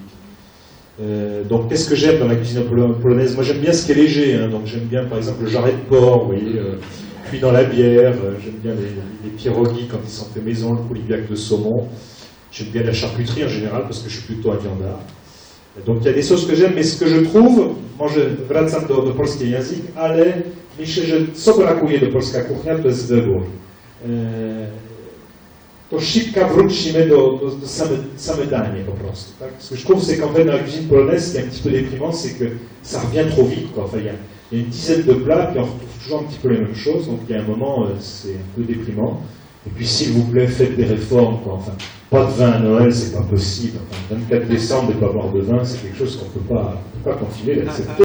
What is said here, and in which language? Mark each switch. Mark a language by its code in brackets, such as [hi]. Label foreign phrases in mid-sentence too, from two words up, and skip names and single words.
[fr] Donc qu'est-ce que j'aime dans la cuisine polonaise? Moi j'aime bien ce qui est léger, hein, donc j'aime bien par exemple le jarret de porc, vous voyez, cuit dans la bière, j'aime bien les pierogies quand ils sont faits maison, le coulibiac de saumon. J'aime bien la charcuterie en général parce que je suis plutôt un viandard. Donc il y a des sauces que j'aime, mais ce que je trouve, [pl] wracam do polskiej język, ale myślę, że co brakuje do polska kuchnia, to jest wybór. To szybko wrócimy do same danie po prostu. Tak? [fr] Ce que je trouve, c'est qu'en fait, dans la cuisine polonaise, ce qui est un petit peu déprimant, c'est que ça revient trop vite. Quoi. Enfin, il y a une dizaine de plats, puis on retrouve toujours un petit peu les mêmes choses, donc il y a un moment, c'est un peu déprimant. Et puis, s'il vous plaît, faites des réformes. Quoi. Enfin, pas de vin à Noël, c'est pas possible. Enfin, 24 décembre et pas boire de vin, c'est quelque chose qu'on peut pas continuer d'accepter.